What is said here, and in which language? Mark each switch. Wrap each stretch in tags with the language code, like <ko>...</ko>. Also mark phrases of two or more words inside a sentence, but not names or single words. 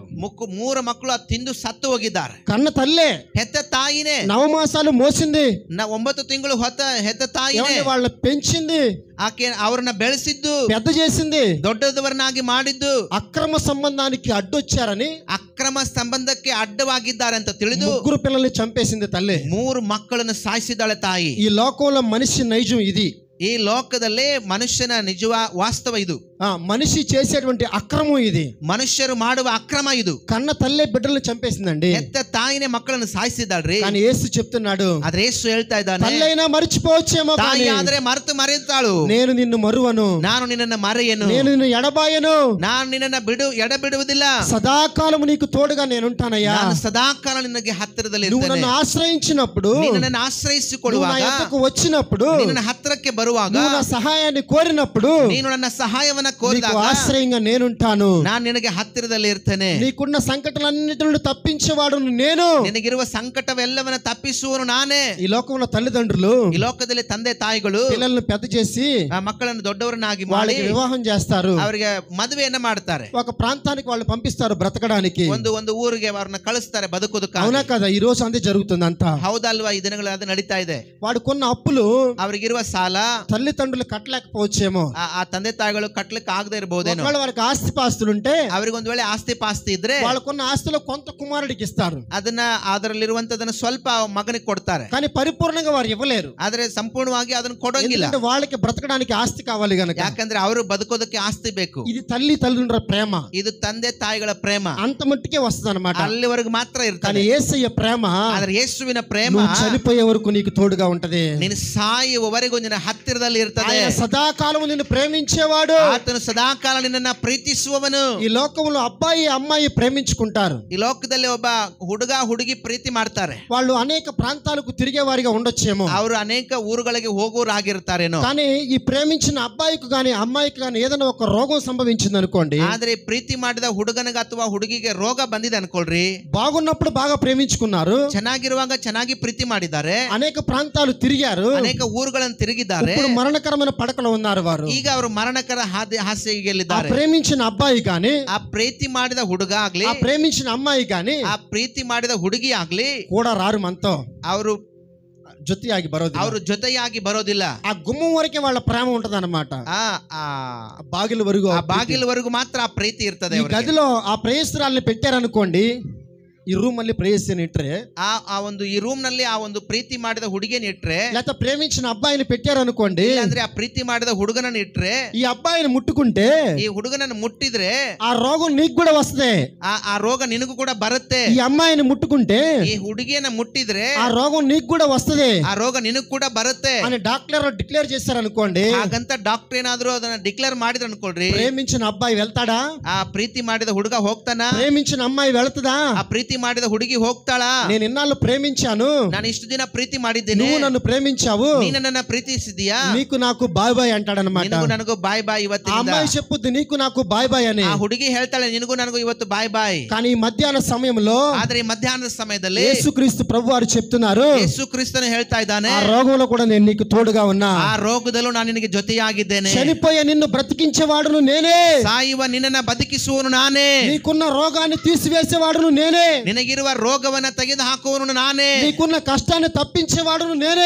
<kn>3 ಮಕ್ಕಳು ಅದು ತಿಂದು ಸತ್ತು ಹೋಗಿದ್ದಾರೆ.</kn> <te>కన్న తల్లే,</te> <kn>ಹೆತ್ತ ತಾಯಿನೇ,</kn> <te>9 మాసాలు మోసింది.</te> <kn>9 ತಿಂಗಳು ಹೆತ್ತ ತಾಯಿನೇ,</kn> <te>వాళ్ళని పెంచింది,</te> <kn>ಆಕೆ ಅವರನ್ನ ಬೆಳೆಸಿದ್ದು,</kn> <te>పెద్ద చేసింది.</te> <kn>ದೊಡ್ಡದವರನ್ನಾಗಿ ಮಾಡಿದ್ದು,</kn> <te>అక్రమ సంబంధానికి అడ్డొచ్చారని</te> <kn>ಅಕ್ರಮ ಸಂಬಂಧಕ್ಕೆ ಅಡ್ಡವಾಗಿದ್ದಾರೆ ಅಂತ ತಿಳಿದು</kn> <te>3 పిల్లల్ని చంపేసింది తల్లి.</te> <kn>3 ಮಕ್ಕಳನ್ನು ಸಾಯಿಸಿದ್ದಾಳೆ ತಾಯಿ.</kn> <te>ఈ లోకంలో మనిషి నైజం ఇది.</te> <kn>ಈ ಲೋಕದಲ್ಲೇ ಮನುಷ್ಯನ ವಾಸ್ತವ ಇದು.</kn> <te>మనిషి చేసేటువంటి అక్రమం ఇది.</te> <kn>ಮನುಷ್ಯರು ಮಾಡುವ ಅಕ್ರಮ ಇದು.</kn> <te>కన్న తల్లే బిడ్డల్ని చంపేసిందండి.</te> <kn>ಹೆತ್ತ ತಾಯಿನೇ ಮಕ್ಕಳನ್ನು ಸಾಯಿಸಿದ್ದಾಳ್ರಿ.</kn> <te>కానీ యేసు చెప్తున్నాడు,</te> <kn>ಆದ್ರೆ ಯೇಸು ಹೇಳ್ತಾ ಇದ್ದಾನೆ,</kn> <te>తల్లైనా మర్చిపోవచ్చేమో,</te> <kn>ತಾಯಿ ಆದ್ರೆ ಮರೆತಾಳು,</kn> <te>నేను నిన్ను మరువను,</te> <kn>ನಾನು ನಿನ್ನನ್ನು ಮರೆಯನು,</kn> <te>నేను నిన్ను ఎడబాయను,</te> <kn>ನಾನು ನಿನ್ನನ್ನು ಎಡಬಿಡುವುದಿಲ್ಲ,</kn> <te>సదాకాలము నీకు తోడుగా నేనుంటానయ్యా.</te> <kn>ನಾನು ಸದಾಕಾಲ ನಿನಗೆ ಹತ್ತಿರದಲ್ಲಿ</kn> <te>నువ్వు</te> <kn>ಇರ್ತೇನೆ.</kn> <te>నన్ను ఆశ్రయించినప్పుడు,</te> <kn>ನಿನ್ನನ್ನು ಆಶ್ರಯಿಸಿಕೊಳ್ಳುವಾಗ,</kn> <te>నువ్వు నా యొద్దకు వచ్చినప్పుడు,</te> <kn>ನಿನ್ನ ಹತ್ತಿರಕ್ಕೆ ಬರುವಾಗ,</kn> <te>నువ్వు నా సహాయాన్ని కోరినప్పుడు,</te> <kn>ನೀನು ನನ್ನ ಸಹಾಯವನ್ನ</kn> <te>నీకు</te> <kn>ಕೋರಿದಾಗ</kn> <te>ఆశ్రయంగా నేనుంటాను.</te> <kn>ನಾನು ನಿನಗೆ ಹತ್ತಿರದಲ್ಲಿ ಇರ್ತೇನೆ.</kn> <te>నీకున్న సంకటాలన్నిటి నుండి తప్పించేవాడు నేను.</te> <kn>ನಿನಗಿರುವ ಸಂಕಟವೆಲ್ಲವನ್ನ ತಪ್ಪಿಸುವನು ನಾನೇ.</kn> <te>ఈ లోకంలో తల్లిదండ్రులు</te> <kn>ಈ ಲೋಕದಲ್ಲಿ ತಂದೆ ತಾಯಿಗಳು</kn> <te>పిల్లలను పెద్ద చేసి</te> <kn>ಆ ಮಕ್ಕಳನ್ನು ದೊಡ್ಡವರನ್ನಾಗಿ ಮಾಡಿ</kn> <te>వాళ్ళకి వివాహం చేస్తారు.</te> <kn>ಅವರಿಗೆ ಮದುವೆಯನ್ನ ಮಾಡ್ತಾರೆ.</kn> <te>ఒక ప్రాంతానికి వాళ్ళు పంపిస్తారు బ్రతకడానికి.</te> <kn>ಒಂದು ಊರಿಗೆ ಅವರನ್ನ ಕಳಿಸ್ತಾರೆ ಬದುಕುವುದಕ್ಕೆ.</kn> <te>అవునా కదా? ఈ రోజు అంతే జరుగుతుంది అంతా.</te> <kn>ಹೌದಲ್ವಾ? ಈ ದಿನಗಳಲ್ಲಿ ಅದು ನಡೀತಾ ಇದೆ.</kn> <te>వాడు కొన్న అప్పులు</te> <kn>ಅವರಿಗಿರುವ ಸಾಲ</kn> <te>తల్లిదండ్రులు కట్టలేకపోవచ్చేమో,</te> <kn>ಆ ತಂದೆ ತಾಯಿಗಳು ಕಟ್ಟಲೆ ಮಾಡ್ಲಿಕ್ಕೆ ಆಗದೆ ಇರಬಹುದೇನೋ.</kn> <te>ఒకవేళ వారికి ఆస్తిపాస్తులుంటే</te> <kn>ಅವ್ರಿಗೆ ಒಂದ್ ವೇಳೆ ಆಸ್ತಿ ಪಾಸ್ತಿ ಇದ್ರೆ</kn> <te>వాళ్ళకున్న ఆస్తిలో కొంత కుమారుడికి ఇస్తారు,</te> <kn>ಅದನ್ನ ಅದರಲ್ಲಿರುವಂತದನ್ನ ಸ್ವಲ್ಪ ಮಗನಿಗೆ ಕೊಡ್ತಾರೆ.</kn> <te>కానీ పరిపూర్ణంగా వారు ఇవ్వలేరు.</te> <kn>ಆದ್ರೆ ಸಂಪೂರ್ಣವಾಗಿ ಅದನ್ನ ಕೊಡೋಂಗಿಲ್ಲ.</kn> <te>ఎందుకంటే వాళ్ళకి బ్రతకడానికి ఆస్తి కావాలి గనక.</te> <kn>ಯಾಕಂದ್ರೆ ಅವರು ಬದುಕೋದಕ್ಕೆ ಆಸ್ತಿ ಬೇಕು.</kn> <te>ఇది తల్లి తల్లిదండ్రుల ప్రేమ,</te> <kn>ಇದು ತಂದೆ ತಾಯಿಗಳ ಪ್ರೇಮ.</kn> <te>అంత మట్టికే వస్తుంది అనమాట.</te> <kn>ಅಲ್ಲಿವರೆಗೂ ಮಾತ್ರ</kn> <te>కానీ</te> <kn>ಇರ್ತಾನೆ.</kn> <te>యేసయ్య ప్రేమ</te> <kn>ಆದ್ರೆ ಯೇಸುವಿನ ಪ್ರೇಮ</kn> <te>నువ్వు చనిపోయే వరకు నీకు తోడుగా ఉంటది.</te> <kn>ನೀನು ಸಾಯುವವರೆಗೂ ನಿನ್ನ ಹತ್ತಿರದಲ್ಲಿ ಇರ್ತದೆ.</kn> <te>ఆయన సదాకాలం నిన్ను ప్రేమించేవాడు.</te> <kn>ಆತನು ಸದಾಕಾಲ ನಿನ್ನನ್ನ ಪ್ರೀತಿಸುವವನು.</kn> <te>ఈ లోకంలో అబ్బాయి అమ్మాయి ప్రేమించుకుంటారు.</te> <kn>ಈ ಲೋಕದಲ್ಲಿ ಒಬ್ಬ ಹುಡುಗ ಹುಡುಗಿ ಪ್ರೀತಿ ಮಾಡ್ತಾರೆ.</kn> <te>వాళ్ళు అనేక ప్రాంతాలకు తిరిగే వారిగా ఉండొచ్చేమో,</te> <kn>ಅವರು ಅನೇಕ ಊರುಗಳಿಗೆ ಹೋಗೋರಾಗಿರ್ತಾರೇನೋ.</kn> <te>కానీ ఈ ప్రేమించిన అబ్బాయికి గాని అమ్మాయికి గాని ఏదైనా ఒక రోగం సంభవించింది అనుకోండి,</te> <kn>ಆದ್ರೆ ಪ್ರೀತಿ ಮಾಡಿದ ಹುಡುಗನಿಗೆ ಅಥವಾ ಹುಡುಗಿಗೆ ರೋಗ ಬಂದಿದೆ ಅನ್ಕೊಳ್ರಿ.</kn> <te>బాగున్నప్పుడు బాగా ప్రేమించుకున్నారు,</te> <kn>ಚೆನ್ನಾಗಿರುವಾಗ ಚೆನ್ನಾಗಿ ಪ್ರೀತಿ ಮಾಡಿದ್ದಾರೆ,</kn> <te>అనేక ప్రాంతాలు తిరిగారు,</te> <kn>ಅನೇಕ ಊರುಗಳನ್ನು ತಿರುಗಿದ್ದಾರೆ.</kn> <te>ఇప్పుడు మరణకరమైన పడకలో ఉన్నారు వారు.</te> <kn>ಈಗ ಅವರು ಮರಣಕರ</kn> <te>ఆ</te> <kn>ಹಾಸಿಗೆಯಲ್ಲಿದ್ದಾರೆ.</kn> <te>ప్రేమించిన అబ్బాయి గాని</te> <kn>ಆ ಪ್ರೀತಿ ಮಾಡಿದ ಹುಡುಗ ಆಗ್ಲಿ,</kn> <te>ఆ ప్రేమించిన అమ్మాయి గాని</te> <kn>ಆ ಪ್ರೀತಿ ಮಾಡಿದ ಹುಡುಗಿ ಆಗ್ಲಿ</kn> <te>కూడా రారు మనతో,</te> <kn>ಅವರು జೊತೆಯಾಗಿ ಬರೋದಿಲ್ಲ. ಅವರು ಜೊತೆಯಾಗಿ ಬರೋದಿಲ್ಲ.</kn> <te>ఆ గుమ్మం వరకే వాళ్ళ ప్రేమ ఉంటది అనమాట.</te> <kn>ಆ ಬಾಗಿಲ ವರೆಗೂ, ಆ ಬಾಗಿಲವರೆಗೂ ಮಾತ್ರ ಆ ಪ್ರೀತಿ ಇರ್ತದೆ.</kn> <te>ఈ గదిలో ఆ ప్రేయస్త్రాల్ని పెట్టారనుకోండి,</te> <kn>ಈ ರೂಮ್ ಅಲ್ಲಿ ಪ್ರೇಯಸಿನ ಇಟ್ರೆ, ಆ ಒಂದು ಈ ರೂಮ್ ನಲ್ಲಿ ಆ ಒಂದು ಪ್ರೀತಿ ಮಾಡಿದ ಹುಡುಗಿನ ಇಟ್ರೆ,</kn> <te>లేకపోతే ప్రేమించిన అబ్బాయిని పెట్టారనుకోండి,</te> <kn>ಅಂದ್ರೆ ಆ ಪ್ರೀತಿ ಮಾಡಿದ ಹುಡುಗನನ್ನ ಇಟ್ರೆ,</kn> <te>ఈ అబ్బాయిని ముట్టుకుంటే</te> <kn>ಈ ಹುಡುಗನನ್ನು ಮುಟ್ಟಿದ್ರೆ</kn> <te>ఆ రోగం నీకు కూడా వస్తుంది.</te> <kn>ಆ ರೋಗ ನಿನಗೂ ಕೂಡ ಬರುತ್ತೆ.</kn> <te>ఈ అమ్మాయిని ముట్టుకుంటే</te> <kn>ಈ ಹುಡುಗಿಯನ್ನ ಮುಟ್ಟಿದ್ರೆ</kn> <te>ఆ రోగం నీకు కూడా వస్తుంది</te> <kn>ಆ ರೋಗ ನಿನಗೂ ಕೂಡ ಬರುತ್ತೆ</kn> <te>అని</te> <en>doctor declare</en> <te>చేశారనుకోండి.</te> <kn>ಹಾಗಂತ ಡಾಕ್ಟರ್ ಏನಾದ್ರು ಅದನ್ನ ಡಿಕ್ಲೇರ್ ಮಾಡಿದ್ರು ಅನ್ಕೊಳ್ರಿ,</kn> <te>ప్రేమించిన అబ్బాయి వెళ్తాడా?</te> <kn>ಆ ಪ್ರೀತಿ ಮಾಡಿದ ಹುಡುಗ ಹೋಗ್ತಾನ?</kn> <te>ప్రేమించిన అమ్మాయి వెళ్తుందా?</te> <kn>ಆ ಪ್ರೀತಿ ಮಾಡಿದ ಹುಡುಗಿ ಹೋಗ್ತಾಳ?</kn> <te>నేను ఇన్నాళ్ళు ప్రేమించాను,</te> <kn>ನಾನು ಇಷ್ಟು ದಿನ ಪ್ರೀತಿ ಮಾಡಿದ್ದೇನೆ,</kn> <te>నువ్వు నన్ను ప్రేమించావు,</te> <kn>ನೀ ನನ್ನನ್ನ ಪ್ರೀತಿಸಿದೀಯಾ,</kn> <te>నీకు నాకు</te> <en>bye bye</en> <te>అంటాడనమాట.</te> <kn>ನಿನಗೂ ನನಗೂ</kn> <en>bye bye</en> <te>ఆ</te> <kn>ಇವತ್ತಿನಿಂದ.</kn> <te>అమ్మాయి చెప్పుద్ది నీకు నాకు</te> <en>bye bye</en> <te>అని.</te> <kn>ಆ ಹುಡುಗಿ ಹೇಳ್ತಾಳೆ ನಿನಗೂ ನನಗೂ ಇವತ್ತು</kn> <en>bye bye.</en> <te>కానీ ఈ మధ్యాహ్న సమయంలో</te> <kn>ಆದ್ರೆ ಈ ಮಧ್ಯಾಹ್ನದ ಸಮಯದಲ್ಲಿ</kn> <te>యేసుక్రీస్తు ప్రభు వారు చెప్తున్నారు,</te> <kn>ಯೇಸು ಕ್ರಿಸ್ತನು ಹೇಳ್ತಾ ಇದ್ದಾನೆ,</kn> <te>ఆ రోగంలో కూడా నేను నీకు తోడుగా ఉన్నా,</te> <kn>ಆ ರೋಗದಲ್ಲೂ ನಾನು ನಿನಗೆ ಜೊತೆಯಾಗಿದ್ದೇನೆ.</kn> <te>చనిపోయే నిన్ను బ్రతికించేవాడును నేనే,</te> <kn>ಸಾಯುವ ನಿನ್ನನ್ನ ಬದುಕಿಸುವನು ನಾನೇ,</kn> <te>నీకున్న రోగాన్ని తీసివేసేవాడును నేనే,</te> <kn>ನಿನಗಿರುವ ರೋಗವನ್ನ ತೆಗೆದು ಹಾಕುವನು ನಾನೇ,</kn> <te>నీకున్న కష్టాన్ని తప్పించేవాడును నేనే,</te>